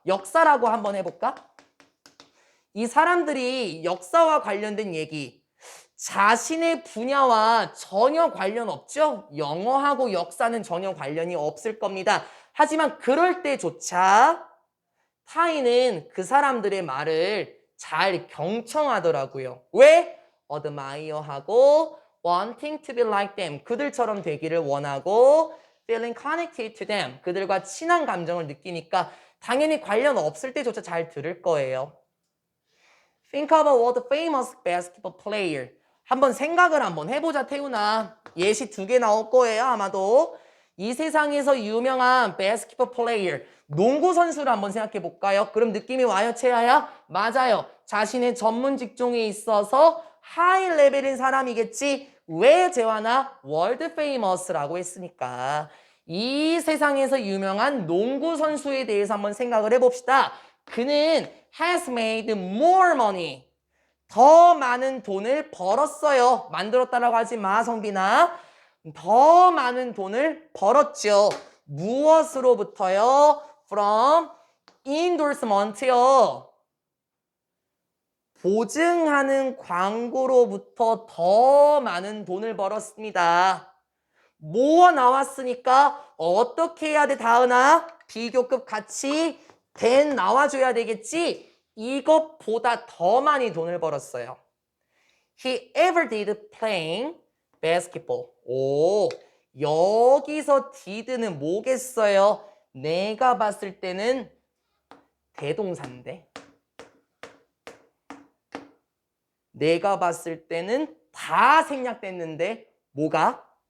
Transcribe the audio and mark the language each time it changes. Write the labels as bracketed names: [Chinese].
[Korean] 역사라고 한번 해볼까? 이 사람들이 역사와 관련된 얘기, 자신의 분야와 전혀 관련 없죠? 영어하고 역사는 전혀 관련이 없을 겁니다. 하지만 그럴 때조차 타인은 그 사람들의 말을 잘 경청하더라고요. 왜? admire하고 [English] wanting to be like them. [Korean] 그들처럼 되기를 원하고 [English] feeling connected to them. [Korean] 그들과 친한 감정을 느끼니까 당연히 관련 없을 때조차 잘 들을 거예요. [English] Think of a world famous basketball player. [Korean] 한번 생각을 한번 해보자, 태훈아. 예시 2개 나올 거예요, 아마도. 이 세상에서 유명한 [English] basketball player, [Korean] 농구 선수를 한번 생각해 볼까요? 그럼 느낌이 와요, 채아야? 맞아요. 자신의 전문 직종에 있어서 하이 레벨인 사람이겠지. 왜 재환아? 월드 페이머스라고 했으니까. 이 세상에서 유명한 농구 선수에 대해서 한번 생각을 해봅시다. 그는 [English] has made more money. [Korean] 더 많은 돈을 벌었어요. 만들었다라고 하지 마, 성빈아. 더 많은 돈을 벌었죠. 무엇으로부터요? [English] From endorsement요. [Korean] 보증하는 광고로부터 더 많은 돈을 벌었습니다. 뭐 나왔으니까 어떻게 해야 돼, 다은아? 비교급 같이 된 나와줘야 되겠지? 이것보다 더 많이 돈을 벌었어요. [English] He ever did playing basketball. [Korean] 오, 여기서 did는 뭐겠어요? 내가 봤을 때는 대동사인데. 내가 봤을 때는 다 생략됐는데 뭐가?